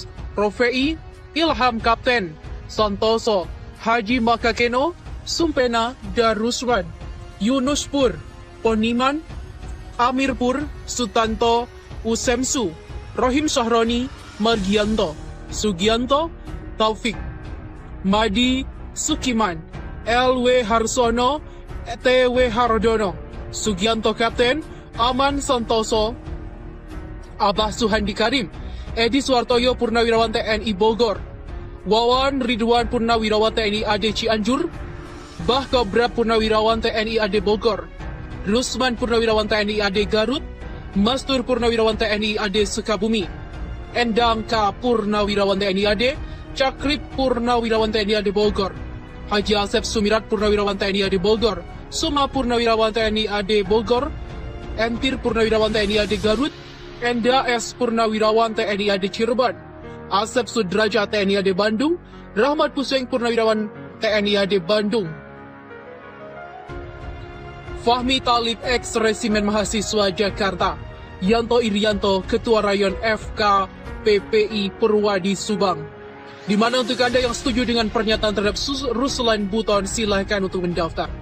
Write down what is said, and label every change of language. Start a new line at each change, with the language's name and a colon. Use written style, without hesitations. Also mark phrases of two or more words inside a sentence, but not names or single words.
Indonesian: Rofei, Ilham Kapten, Santoso, Haji Makakeno, Sumpena, Daruswan, Yunuspur, Poniman, Amirpur, Sutanto, Usemsu, Rohim Sahroni, Margianto, Sugianto, Taufik, Madi Sukiman, LW Harsono, TW Hardono, Sugianto Kapten, Aman Santoso, Abah Suhandi Karim, Edi Suartoyo Purnawirawan TNI Bogor, Wawan Ridwan Purnawirawan TNI AD Cianjur, Bah Kobra Purnawirawan TNI AD Bogor, Rusman Purnawirawan TNI AD Garut, Mastur Purnawirawan TNI AD Sukabumi, Endang K Purnawirawan TNI AD, Cakrip Purnawirawan TNI AD Bogor, Haji Asep Sumirat Purnawirawan TNI AD Bogor, Suma Purnawirawan TNI AD Bogor, Entir Purnawirawan TNI AD Garut, Enda S Purnawirawan TNI AD Cirebon, Asep Sudraja TNI AD Bandung, Rahmat Puseng Purnawirawan TNI AD Bandung, Fahmi Talib X Resimen Mahasiswa Jakarta, Yanto Irianto Ketua Rayon FK PPI Purwadi Subang. Di mana untuk Anda yang setuju dengan pernyataan terhadap Ruslan Buton, silahkan untuk mendaftar.